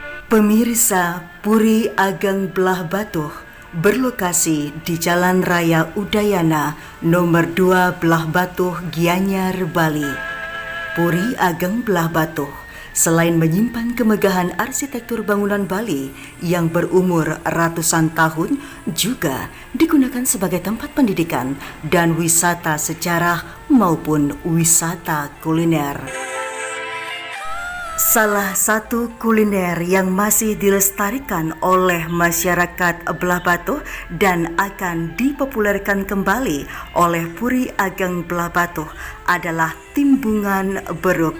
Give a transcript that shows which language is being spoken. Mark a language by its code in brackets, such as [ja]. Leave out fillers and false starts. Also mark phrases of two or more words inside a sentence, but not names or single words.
[id] Pemirsa, Puri Ageng Belah Batuh berlokasi di Jalan Raya Udayana nomor 2 Belah Batuh, Gianyar, Bali. Puri Ageng Belah Batuh selain menyimpan kemegahan arsitektur bangunan Bali yang berumur ratusan tahun, juga digunakan sebagai tempat pendidikan dan wisata sejarah maupun wisata kuliner. Salah satu kuliner yang masih dilestarikan oleh masyarakat Belah Batuh dan akan dipopulerkan kembali oleh Puri Ageng Belah Batuh adalah timbungan beruk.